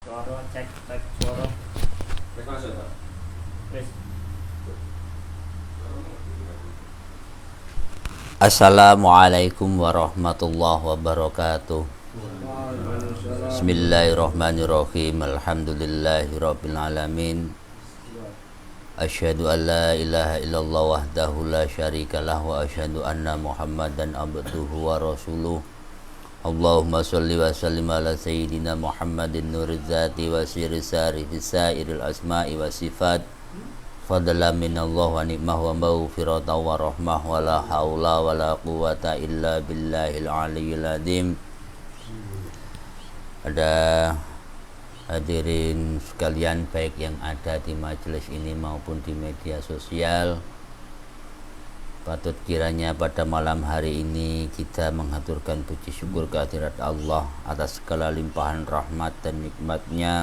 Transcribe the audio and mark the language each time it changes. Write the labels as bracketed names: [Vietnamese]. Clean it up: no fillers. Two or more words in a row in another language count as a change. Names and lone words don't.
[Indonesian] Suara cek cek suara. Cek langsung, Pak. Wis. [Arabic] السلام عليكم ورحمة الله وبركاته. بسم الله الرحمن الرحيم. الحمد لله رب العالمين. أشهد أن لا إله إلا الله وحده لا شريك له وأشهد أن محمدا عبده ورسوله. اللهم صل وسلم على سيدنا محمد نور الذات والسر الساري في سائر الأسماء والصفات. فضلا من الله ونعمة ومغفرة ورحمة ولا حول ولا قوة إلا بالله العلي العظيم. [Indonesian] Ada hadirin sekalian baik yang ada di majelis ini maupun di media sosial, patut kiranya pada malam hari ini kita mengaturkan puji syukur kehadirat Allah atas segala limpahan rahmat dan nikmatnya.